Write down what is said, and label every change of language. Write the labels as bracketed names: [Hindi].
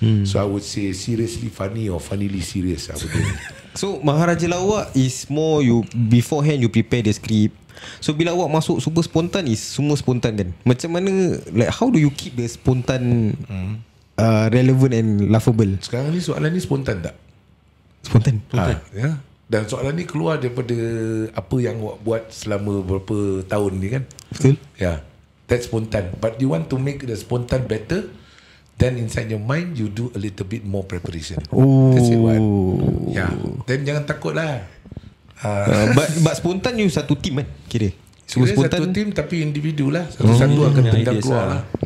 [English] So I would say seriously funny or funnily serious. So Maharaja Lawak is more you beforehand you prepare the script. So [Malay] bila awak masuk [English] super spontan is [Malay] semua spontan kan? Macam mana, [English] like how do you keep the spontan relevant and laughable? [Malay] Sekarang ni soalan ni spontan tak? Spontan. Ya. Dan soalan ni keluar daripada apa yang awak buat selama berapa tahun ni kan? Betul. [English] Yeah, that's spontan. But you want to make the spontan better, then inside your mind you do a little bit more preparation. That's it, what? Yeah. Then [Malay] jangan takut lah. But spontan you satu team kan? Kira semua spontan satu team tapi individu lah. Satu-satu akan tendang keluar lah.